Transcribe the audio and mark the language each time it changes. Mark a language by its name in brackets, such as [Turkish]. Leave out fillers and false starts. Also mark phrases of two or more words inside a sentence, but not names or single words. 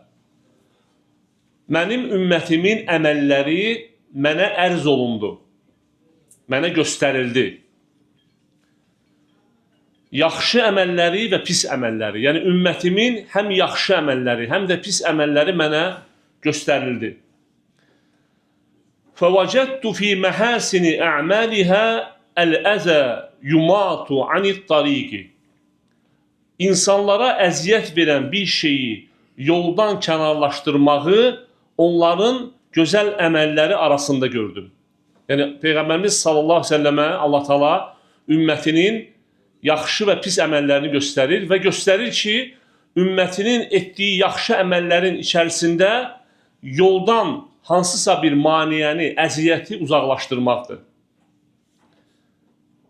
[Azerbaijani] Mənim ümmətimin əməlləri mənə ərz olundu, mənə göstərildi. Yaxşı əməlləri və pis əməlləri, yəni ümmətimin həm yaxşı əməlləri, həm də pis əməlləri mənə göstərildi. [Arabic] فَوَجَدْتُ فِي مَحَاسِنِ أَعْمَالِهَا الْأَذَى يُمَاطُ عَنِ الطَّرِيقِ. [Azerbaijani] İnsanlara əziyyət verən bir şeyi yoldan kənarlaşdırmağı onların gözəl əməlləri arasında gördüm. Yəni Peyğəmbərimiz [Arabic] صلى الله عليه وسلم [Azerbaijani] Allah Taala ümmətinin yaxşı və pis əməllərini göstərir və göstərir ki, ümmətinin etdiyi yaxşı əməllərin içərisində yoldan hansısa bir maniyəni, əziyyəti uzaqlaşdırmaqdır.